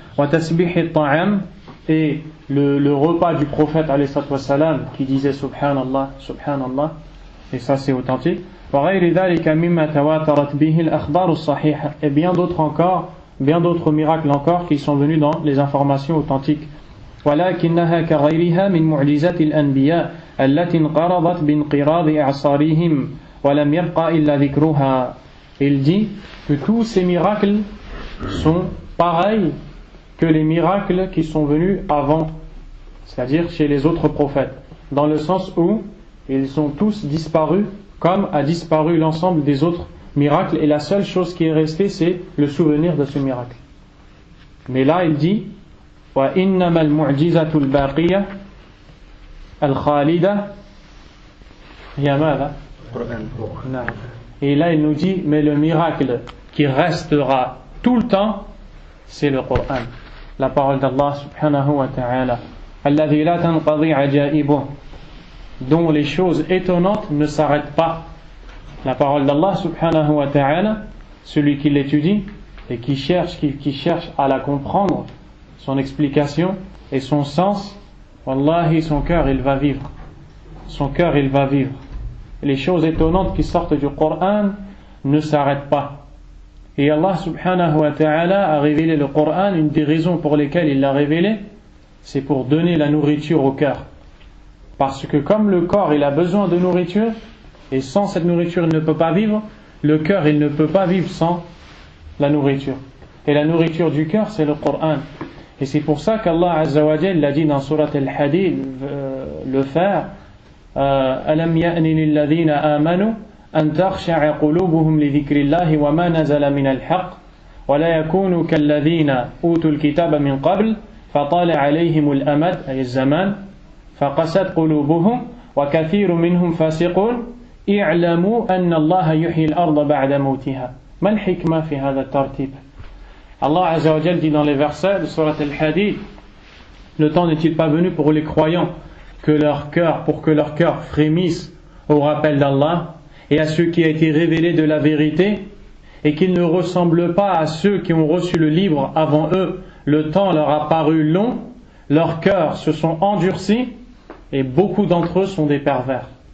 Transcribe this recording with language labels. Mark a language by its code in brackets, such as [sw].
[ar] Wa tasbih at-ta'am, [fr] et le repas du prophète alayhi salam qui disait subhanallah, subhanallah, et ça c'est authentique. [ar] Wa ghayri dhalika mimma tawatarat bihi al-akhbar as-sahiha, [fr] et bien d'autres miracles encore qui sont venus dans les informations authentiques. [ar] ولكنها كغيرها من معجزات الأنبياء التي انقرضت بانقراض إعصارهم ولم يبقى إلا ذكرها. [fr] Il dit que tous ces miracles sont pareils que les miracles qui sont venus avant, c'est-à-dire chez les autres prophètes, dans le sens où ils ont tous disparu comme a disparu l'ensemble des autres miracles, et la seule chose qui est restée c'est le souvenir de ce miracle. Mais là il dit [ar] وَإِنَّمَا الْمُعْجِزَةُ الْبَاقِيَةُ الْخَالِدَةُ هي ماذا؟ نعم. [fr] Et là il nous dit mais le miracle qui restera tout le temps c'est le Coran, la parole d'Allah subhanahu wa ta'ala, [ar] الذي لا تنقضي عجائبه, [fr] dont les choses étonnantes ne s'arrêtent pas. La parole d'Allah subhanahu wa ta'ala, celui qui l'étudie et qui cherche à la comprendre, son explication et son sens, wallahi son cœur il va vivre. Son cœur il va vivre. Les choses étonnantes qui sortent du Coran ne s'arrêtent pas. Et Allah subhanahu wa ta'ala a révélé le Coran, une des raisons pour lesquelles il l'a révélé, c'est pour donner la nourriture au cœur. Parce que comme le corps il a besoin de nourriture, et sans cette nourriture il ne peut pas vivre, le cœur il ne peut pas vivre sans la nourriture. Et la nourriture du cœur c'est le Coran. Et c'est pour ça qu'Allah Azza wa Jalla l'a dit dans Surat Al-Hadid, le faire, [ar] أَلَمْ يَأْنِ لِلَّذِينَ آمَنُوا أَن تَخْشَعَ قُلُوبُهُمْ لِذِكْرِ اللَّهِ وَمَا نَزَلَ مِنَ الْحَقِّ وَلَا يَكُونُوا كَالَّذِينَ أُوتُوا الْكِتَابَ مِنْ قَبْلِ فَطَالَ عَلَيْهِمُ الْأَمَدُ أي الزمان فَقَسَتْ قُلُوبُهُمْ وَكَثِيرٌ مِنْهُمْ فَاسِقُونَ اعْلَمُوا أَنَّ اللَّهَ يُحْيِي الْأَرْضَ بَعْدَ مَوْتِهَا. ما الحكمة في هذا الترتيب؟ [fr] Allah Azza wa Jalla dit dans les versets de Surat Al-Hadid, le temps n'est-il pas venu pour les croyants pour que leur cœur frémisse au rappel d'Allah et à ce qui a été révélé de la vérité, et qu'ils ne ressemblent pas à ceux qui ont reçu le livre avant eux, le temps leur a paru long, leurs cœurs se sont endurcis et beaucoup d'entre eux sont des pervers.